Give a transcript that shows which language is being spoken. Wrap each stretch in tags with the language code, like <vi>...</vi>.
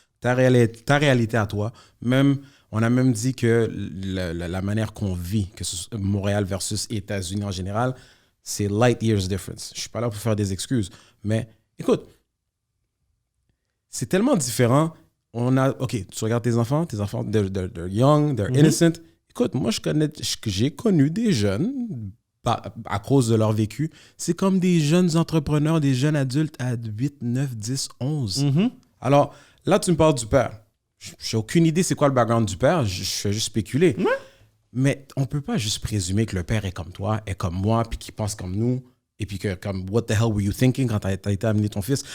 <fr>Ta réalité à toi, on a même dit que la manière qu'on vit, que ce soit Montréal versus États-Unis en général, c'est</fr> <en>light years difference.</en> <fr>Je ne suis pas là pour faire des excuses, mais écoute, c'est tellement différent. OK, tu regardes tes enfants,</fr> <en>they're young, they're innocent.</en> <fr>Écoute, moi, j'ai connu des jeunes, à cause de leur vécu, c'est comme des jeunes entrepreneurs, des jeunes adultes à 8, 9, 10, 11. Alors, là, tu me parles du père. J'ai aucune idée c'est quoi le background du père. Je fais juste spéculer. Mais on peut pas juste présumer que le père est comme toi, est comme moi, puis qu'il pense comme nous, et puis que comme,</fr> <en>what the hell were you thinking</en> <fr>quand t'as été amené ton fils?</fr>